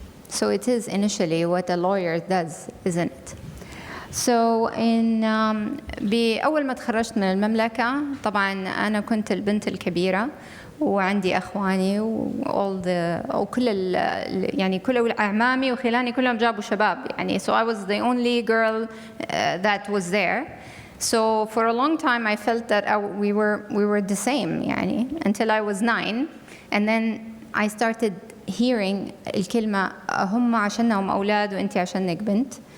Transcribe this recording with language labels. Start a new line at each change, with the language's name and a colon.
English: So it is initially what a lawyer does, isn't it?
Arabic: So بأول ما تخرجت من المملكة طبعا أنا كنت البنت الكبيرة وعندي أخواني وكل يعني كل أعمامي وخلاني كلهم جابوا شباب يعني.
English: So I was the only girl that was there. So for a long time I felt that we were the same يعني until I was 9 and then I started hearing
Arabic: الكلمة هم عشانهم أولاد وأنتي عشانك بنت.